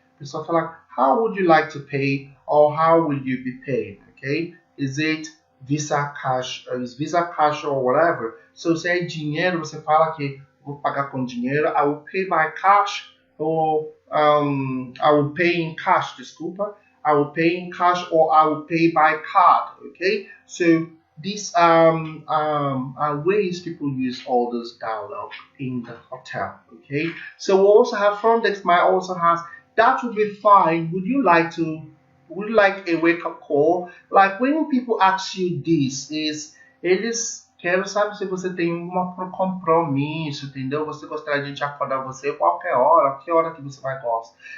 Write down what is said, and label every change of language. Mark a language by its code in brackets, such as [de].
[pt] Pessoal fala, [en] how would you like to pay, or how will you be paid, okay? Is it Visa Cash, or whatever? So, [pt] se é dinheiro, você fala que vou pagar com dinheiro, [en] I will pay by cash, or I will pay in cash, [pt] desculpa. [en] I will pay in cash, or I will pay by card, okay? So, these are ways people use all this dialogue in the hotel, okay? So we also have front desk might also has, that would be fine. Would you like a wake-up call? Like when people ask you this, [pt] eles querem saber se você tem um compromisso, entendeu? Você gostaria de a gente acordar você qualquer hora, que hora que você vai gostar.